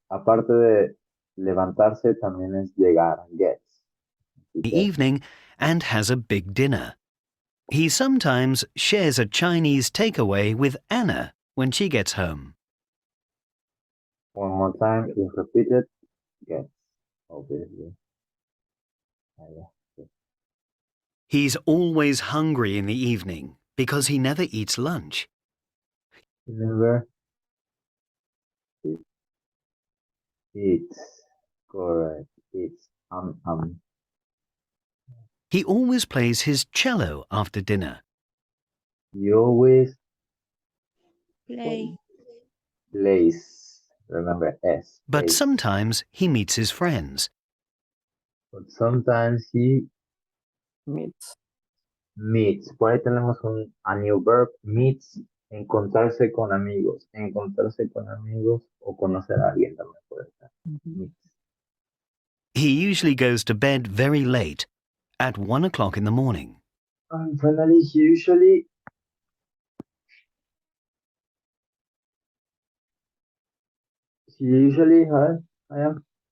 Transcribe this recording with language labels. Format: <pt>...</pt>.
<es>Aparte de levantarse, también es llegar. Gets. Así que,</es> <en>evening and has a big dinner. He sometimes shares a Chinese takeaway with Anna when she gets home. one more time, if repeated, gets. Obviously. Yeah. He's always hungry in the evening because he never eats lunch. Never eats. Correct. It's He always plays his cello after dinner. You always Play. plays. Remember S. But plays. sometimes he meets his friends. But sometimes he Meets. meets.</en> <es>Por ahí tenemos</es> <en>a new verb,</en> <es>meets, encontrarse con amigos. Encontrarse con amigos o conocer a alguien también puede ser.</es> <en>Meets. He usually goes to bed very late, at 1 o'clock in the morning. And finally, he usually hi, I am</en>